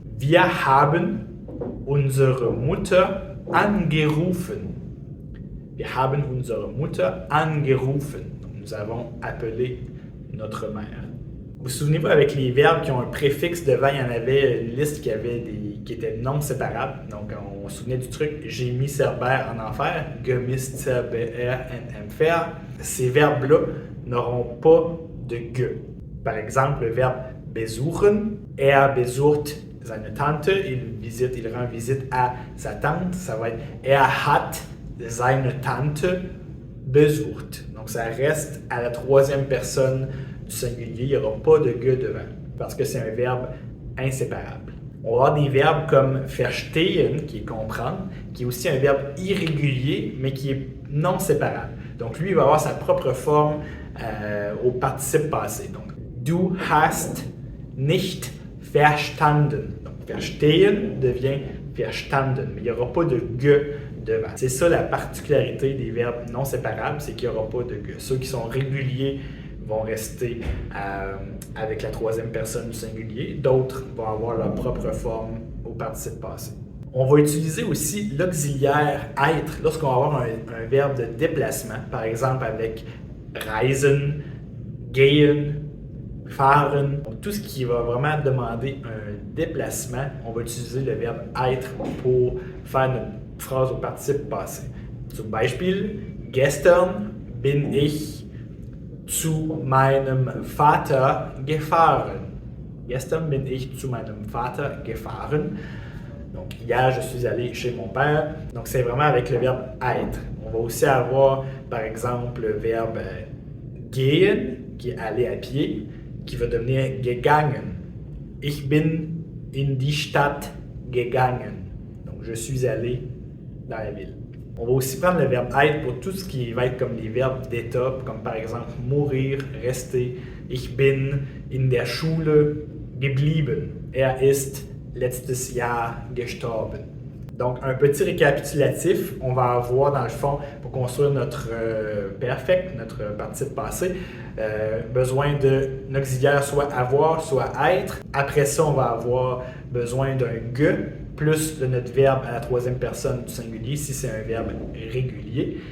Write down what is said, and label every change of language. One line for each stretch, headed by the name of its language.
German: Wir haben unsere Mutter angerufen. Wir haben unsere Mutter angerufen.
French: Nous avons appelé notre mère. Vous souvenez-vous, avec les verbes qui ont un préfixe devant, il y en avait une liste qui était non séparable. Donc, on se souvenait du truc. J'ai mis Cerbère en enfer. Gemist, Cerbère, en enfer. Ces verbes-là n'auront pas de ge. Par exemple, le verbe besuchen.
German: Besucht seine Tante.
French: Il rend visite à sa tante. Ça va être
German: hat seine Tante besucht.
French: Donc, ça reste à la troisième personne du singulier. Il n'y aura pas de ge devant parce que c'est un verbe inséparable. On va avoir des verbes comme verstehen, qui est comprendre, qui est aussi un verbe irrégulier, mais qui est non séparable. Donc, lui, il va avoir sa propre forme au participe passé.
German: Donc, du hast nicht verstanden.
French: Donc, verstehen devient verstanden, mais il n'y aura pas de ge devant. C'est ça la particularité des verbes non séparables, c'est qu'il n'y aura pas de ge. Ceux qui sont réguliers vont rester avec la troisième personne du singulier. D'autres vont avoir leur propre forme au participe passé. On va utiliser aussi l'auxiliaire être lorsqu'on va avoir un verbe de déplacement, par exemple avec reisen, gehen, fahren. Donc, tout ce qui va vraiment demander un déplacement, on va utiliser le verbe être pour faire notre phrase au participe passé.
German: Zum Beispiel, gestern bin ich zu meinem Vater gefahren. Gestern bin ich zu meinem Vater gefahren.
French: Donc, hier, je suis allé chez mon père. Donc, c'est vraiment avec le verbe être. On va aussi avoir, par exemple, le verbe gehen, qui est aller à pied, qui va devenir gegangen.
German: Ich bin in die Stadt gegangen.
French: Donc, je suis allé dans la ville. On va aussi prendre le verbe être pour tout ce qui va être comme les verbes d'état, comme par exemple mourir, rester.
German: Ich bin in der Schule geblieben. Ist letztes Jahr gestorben.
French: Donc, un petit récapitulatif, on va avoir dans le fond, pour construire notre perfect, notre participe passé, besoin d'un auxiliaire soit avoir, soit être. Après ça, on va avoir besoin d'un ge, plus de notre verbe à la troisième personne du singulier, si c'est un verbe régulier.